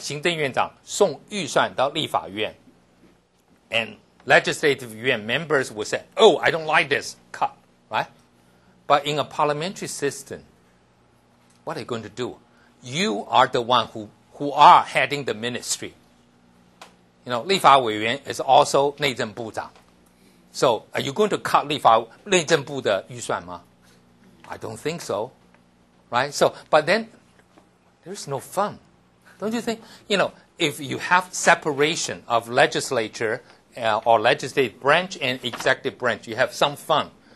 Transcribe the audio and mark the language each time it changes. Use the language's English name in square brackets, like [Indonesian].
[Chinese] 行政院长送预算到立法院 [English] and legislative yuan members will say, oh, I don't like this, cut, right? But in a parliamentary system, what are you going to do? You are the one who are heading the ministry. 立法委员 is also 内政部长. So, are you going to cut [Chinese] 内政部的预算吗? [English] I don't think so, right? So, but then there's no fun, don't you think? If you have separation of legislature or legislative branch and executive branch, you have some fun.